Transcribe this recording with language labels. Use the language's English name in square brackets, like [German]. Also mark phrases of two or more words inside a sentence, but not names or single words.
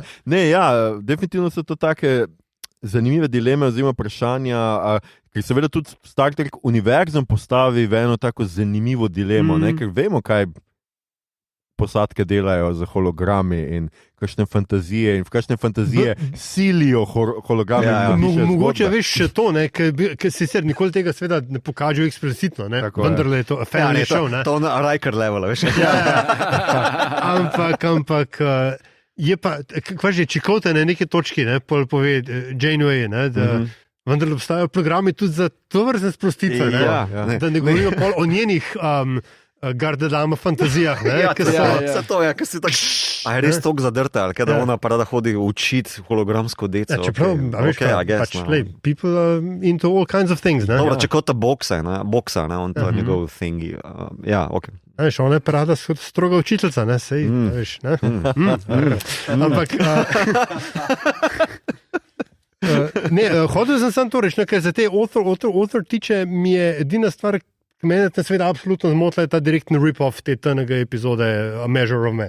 [Slovenian] Definitivno so to take zanimive dileme oziroma vprašanja, ker seveda tudi Star Trek univerzum postavi v eno tako zanimivo dilemo, ker vemo, kaj posadke delajo z hologrami in kakšne fantazije in v kakšne fantazije silijo hologrami. Mogoče veš še to, ker sicer nikoli tega seveda ne pokažejo eksplicitno, vendar je to [English] family show. [Slovenian] To na Riker level, veš. Ampak je pa, kva že, Čikote na neki točki, pove Janeway, da vendar obstajajo programi tudi za tovrstne sprostitve, da ne govorimo pol o njenih gardedama fantazijah. Vse to je, ker si tak, a je res toliko zadrta, ali da ona pa rada hodi učiti hologramsko deco. Čeprav, [English] people are into all kinds of things. [Slovenian] Dobro, Čikota boksa, on to je njegov thingy. Ona je pa rada stroga učiteljca, sej, veš, ampak... hodil sem sam to reči, ker za te author tiče mi je edina stvar, mene te seveda absolutno zmotila je ta direktni rip-off te TNG epizode A Measure of Men.